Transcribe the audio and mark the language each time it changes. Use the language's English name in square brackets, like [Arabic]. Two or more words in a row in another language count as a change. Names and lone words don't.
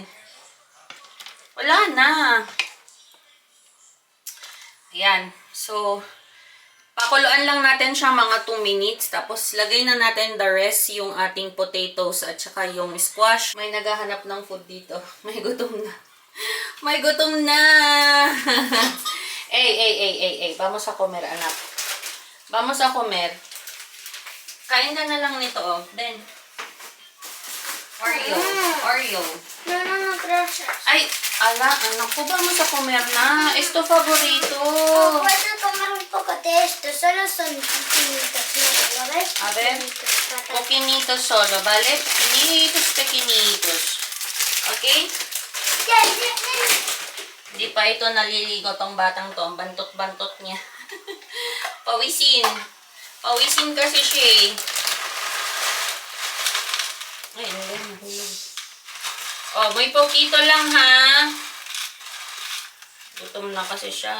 [Filipino] Wala na. Ayan. So, pakuluan lang natin siya mga 2 minutes. Tapos, lagay na natin [English] the rest [Filipino] yung ating potatoes at saka yung squash. May naghahanap ng food dito. May gutom na. May gutom na! [Spanish] Vamos a comer, anak. Vamos a comer. [Filipino] Kain ka na lang nito, oh. Ben. Oreo. [Spanish] No, gracias. [Filipino] Ay, anak ko, [Spanish] vamos a comer na. Es tu favorito. Puedo comer un poco de esto, solo son pequeñitos, ¿no? ¿Ves? A ver. Poquinitos solo, ¿vale? Pequeñitos. Okay? [Filipino] Hindi pa ito naliligo tong batang to. Ang bantot-bantot niya. Pawisin. Pawisin kasi siya eh. Ay, nahulog. Oh, may pokito lang ha. Gutom na kasi siya.